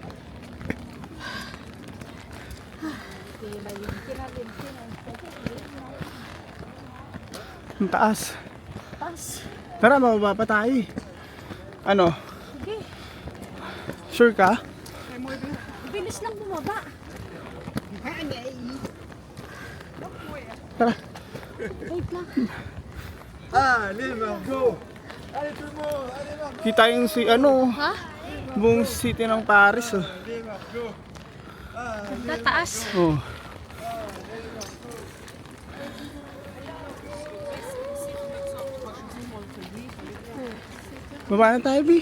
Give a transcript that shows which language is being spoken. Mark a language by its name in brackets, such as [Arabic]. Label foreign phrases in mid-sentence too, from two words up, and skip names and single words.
[Filipino] Ang taas. Pas. Tara, mababa pa tayo eh. Ano? Sige. Sure ka? Bilis lang bumaba. Tara. Wait lang. [French] Allez Margot! Allez tout le monde! Allez Margot! [Filipino] Kita yung si ano, Ha? buong city ng Paris. Oh. [French] Allez Margot! [Filipino] Tataas. Oh. Baba na tayo, Bi.